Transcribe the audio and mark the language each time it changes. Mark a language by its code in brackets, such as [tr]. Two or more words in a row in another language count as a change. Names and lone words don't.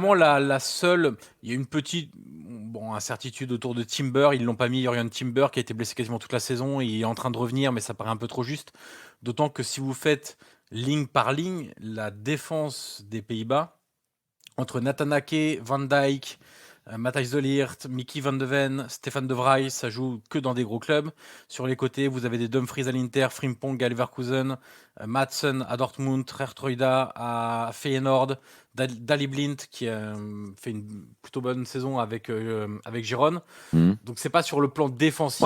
[fr] vraiment la seule. Il y a une petite incertitude autour de Timber. Ils l'ont pas mis, Jurgen Timber, qui a été blessé quasiment toute la saison. Il est en train de revenir, mais ça paraît un peu trop juste. D'autant que si vous faites ligne par ligne, la défense des Pays-Bas, entre Nathan Ake, Van Dijk, Matthijs de Ligt, Mickey van de Ven, Stefan de Vrij, ça joue que dans des gros clubs. Sur les côtés, vous avez des Dumfries à l'Inter, Frimpong à Leverkusen, Madsen à Dortmund, Geertruida à Feyenoord, Dali Blind qui fait une plutôt bonne saison avec Girona. Donc c'est pas sur le plan défensif.